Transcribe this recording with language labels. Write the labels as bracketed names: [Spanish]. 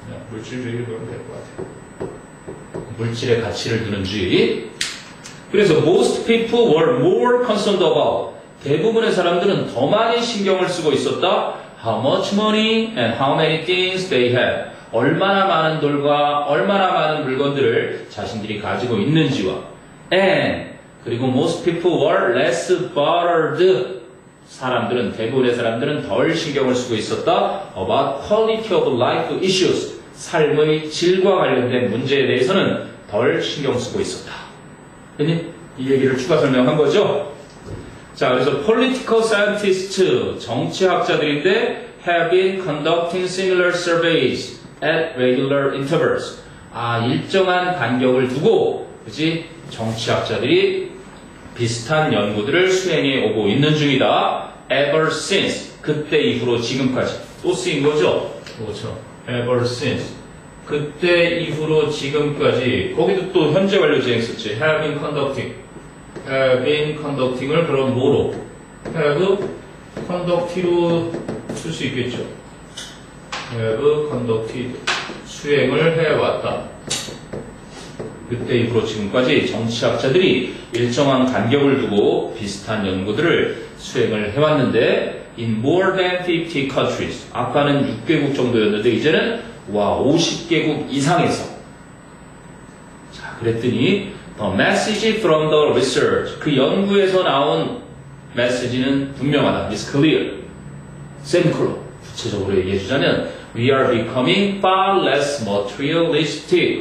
[Korean] 물질주의를 그러면 될 것 같아요. 물질의 가치를 두는 주의. 그래서 [English] most people were more concerned about, [Korean] 대부분의 사람들은 더 많이 신경을 쓰고 있었다. [English] How much money and how many things they had. [Korean] 얼마나 많은 돌과 얼마나 많은 물건들을 자신들이 가지고 있는지와. [English] And [Korean] 그리고 [English] most people were less bothered. [Korean] 대부분의 사람들은 덜 신경을 쓰고 있었다. [English] About quality of life issues. [Korean] 삶의 질과 관련된 문제에 대해서는 덜 신경 쓰고 있었다. 이 얘기를 추가 설명한 거죠. [English] 자, 그래서 political scientists, [Korean] 정치학자들인데 [English] have been conducting similar surveys at regular intervals. [Korean] 일정한 간격을 두고, 그치? 정치학자들이 비슷한 연구들을 수행해 오고 있는 중이다. [English] ever since, [Korean] 그때 이후로 지금까지. 또 쓰인 거죠? 그렇죠. [English] ever since. [Korean] 그때 이후로 지금까지. 거기도 또 현재 완료 진행했었지. [English] have been conducting. [Korean] have been conducting을 그럼 뭐로? [English] have conducted [Korean] 로 쓸 수 있겠죠. [English] have conducted. [Korean] 수행을 해왔다. 그때 이후로 지금까지 정치학자들이 일정한 간격을 두고 비슷한 연구들을 수행을 해왔는데 [English] in more than 50 countries. [Korean] 아까는 6개국 정도였는데 이제는 50개국 이상에서. 자, 그랬더니 [English] the message from the research. [Korean] 그 연구에서 나온 메시지는 분명하다. [English] is clear. semicolon. [Korean] 구체적으로 얘기해주자면 [English] we are becoming far less materialistic.